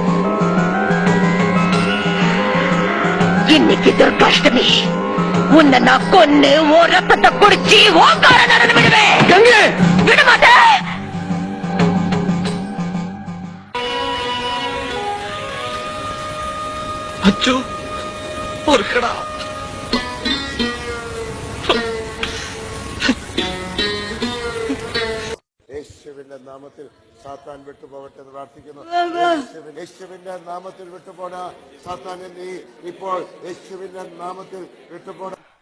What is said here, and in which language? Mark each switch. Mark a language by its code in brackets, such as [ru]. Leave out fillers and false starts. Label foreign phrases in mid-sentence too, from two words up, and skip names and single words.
[ta] இன்னைக்கு துர்காஷ்டமி. உன்னை நான் கொன்னு ஓ ரத்தத்தை குடிச்சு ஓங்கார நடந்து விடுவேன். விட மாட்டேன். அச்சோ பொறுக்கடா. [ml] യേശുവിന്റെ നാമത്തിൽ സാത്താൻ വിട്ടുപോകട്ടെ എന്ന് പ്രാർത്ഥിക്കുന്നു. യേശുവിന്റെ നാമത്തിൽ വിട്ടുപോണ സാത്താനെ നീ ഇപ്പോൾ യേശുവിന്റെ നാമത്തിൽ വിട്ടുപോണ.